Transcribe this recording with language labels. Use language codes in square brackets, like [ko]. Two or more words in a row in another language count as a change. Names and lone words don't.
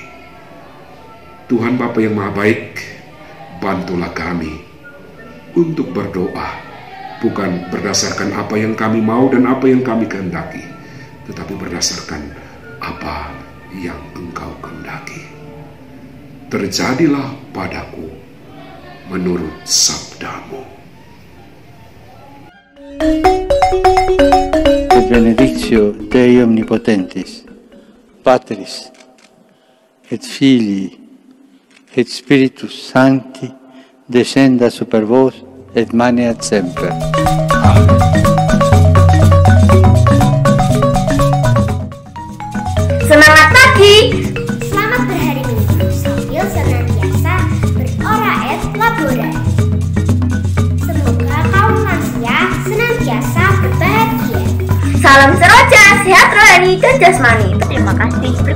[id] Tuhan Bapa yang Maha Baik, bantulah kami untuk berdoa bukan berdasarkan apa yang kami mau dan apa yang kami kehendaki, tetapi berdasarkan apa yang Engkau kehendaki. Terjadilah padaku menurut sabda-Mu. [la] Et benedictio Dei Omnipotentis, Patris, et Filii, et Spiritus Sancti, descenda super vos et maneat semper. Amen. [id] Semangat pagi! Selamat berhari Minggu sambil senantiasa [la] berora et labora. [id] Semoga kaum lansia senantiasa berbahagia. Salam seroja, sehat rohani dan jasmani. Terima kasih.